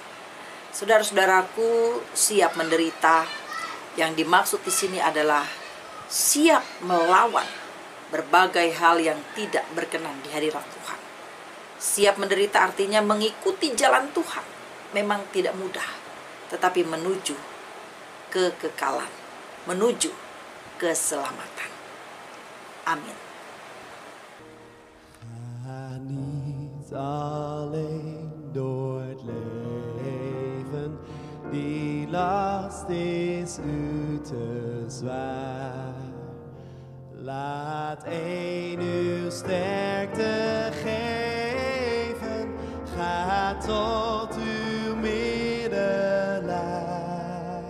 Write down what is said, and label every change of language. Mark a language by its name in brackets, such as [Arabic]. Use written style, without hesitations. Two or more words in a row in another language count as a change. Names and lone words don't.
[Indonesian] Saudara-saudaraku, siap menderita, yang dimaksud di sini adalah siap melawan berbagai hal yang tidak berkenan di hadirat Tuhan. Siap menderita artinya mengikuti jalan Tuhan. Memang tidak mudah, tetapi menuju kekekalan, menuju keselamatan. Amin. [Dutch] Niet alleen door het leven, die last is u te zwaar. Laat een uw sterkte geven, ga tot uw middelaar.